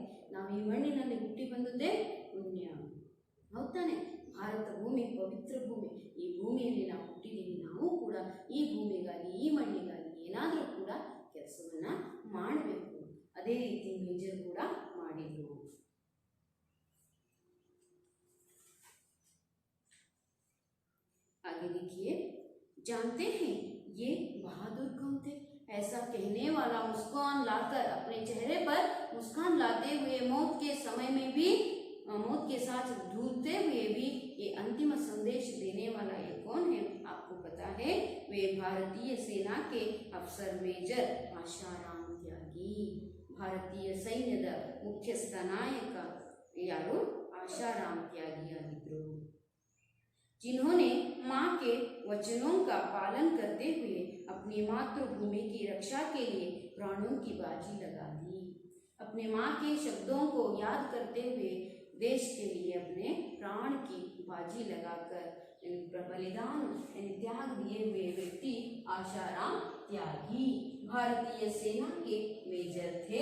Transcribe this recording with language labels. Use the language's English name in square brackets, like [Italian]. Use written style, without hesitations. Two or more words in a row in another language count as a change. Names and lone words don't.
[Kannada] ನಾವು ಈ ಮಣ್ಣಿನಲ್ಲಿ ಹುಟ್ಟಿ ಬಂದದ್ದೇ ಪುಣ್ಯ, ಹೌದಾನೆ? ಭಾರತ ಭೂಮಿ ಪವಿತ್ರ ಭೂಮಿ. ಈ ಭೂಮಿಯಲ್ಲಿ ನಾವು ಹುಟ್ಟಿದ್ದೀವಿ. ನಾವು ಕೂಡ ಈ ಭೂಮಿಗಾಗಿ ಈ ಮಣ್ಣಿಗಾಗಿ ಏನಾದರೂ ಕೂಡ ಕೆಲಸವನ್ನ ಮಾಡಬೇಕು. ಅದೇ ರೀತಿ ಮೇಜರ್ ಕೂಡ ಮಾಡಿದ್ರು. [Hindi] आगे देखिए, जानते हैं ये बहादुर कौन थे? ऐसा कहने वाला मुस्कान लाकर अपने चेहरे पर मुस्कान लाते हुए मौत के समय में भी मौत के साथ जूझते हुए भी ये अंतिम संदेश देने वाला ये कौन है? आपको पता है? वे भारतीय सेना के अफसर मेजर आशाराम त्यागी. [Kannada] ಭಾರತೀಯ ಸೈನ್ಯದ ಮುಖ್ಯಸ್ಥ ನಾಯಕ ಯಾರು? आशाराम त्यागी ಆಗಿದ್ರು. [Hindi] जिन्होंने माँ के वचनों का पालन करते हुए अपनी मातृभूमि की रक्षा के लिए प्राणों की बाजी लगा दी. अपने माँ के शब्दों को याद करते हुए देश के लिए अपने प्राण की बाजी लगाकर बलिदान त्याग दिए हुए व्यक्ति आशाराम त्यागी भारतीय सेना के मेजर थे.